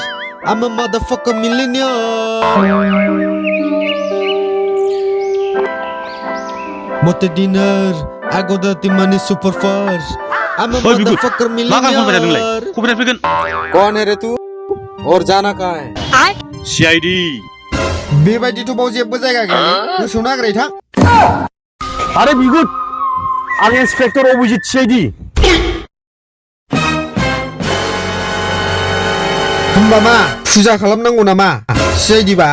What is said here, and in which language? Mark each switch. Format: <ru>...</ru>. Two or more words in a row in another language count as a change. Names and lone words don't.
<en>I'm a motherfucker millionaire. Mote dinner, I got dirty money super fast. I'm a motherfucker millionaire.</en> <hi>कौन है रे तू और जाना कहाँ है सिआइडि</hi> <brx>बेबायदिथ' बाव जेबो जायगा गैया गोसोआव नागिरै थां आरे बिगुद आं इन्सपेक्टर अभिजित सिआइडि होमबा मा फुजा खालामनांगौ नामा सिआइडि बा</brx>